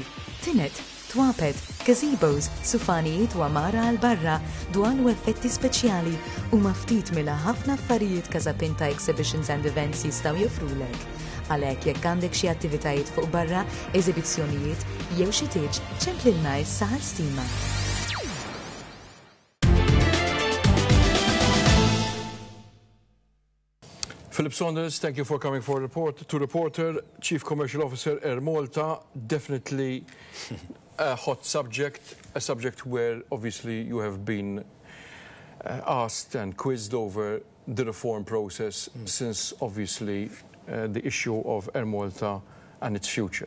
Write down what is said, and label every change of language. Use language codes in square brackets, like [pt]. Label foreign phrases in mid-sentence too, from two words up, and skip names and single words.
[mt] Tinet, twaped, gazebos, sufanijiet u amara għal barra, dwar u effetti speċjali u maftit mela ħafna affarijiet Casapinta Exhibitions and Events jistgħu joffrulek. Għalhekk jekk għandek xi attivitajiet fuq barra, eżibizzjonijiet jew xi tiġ ċemplilna issa ħal-stima. [en] Philip Saunders, thank you for coming to Reporter, Chief Commercial Officer Air Malta. Definitely a hot subject, a subject where obviously you have been asked and quizzed over the reform process since obviously the issue of Air Malta and its future.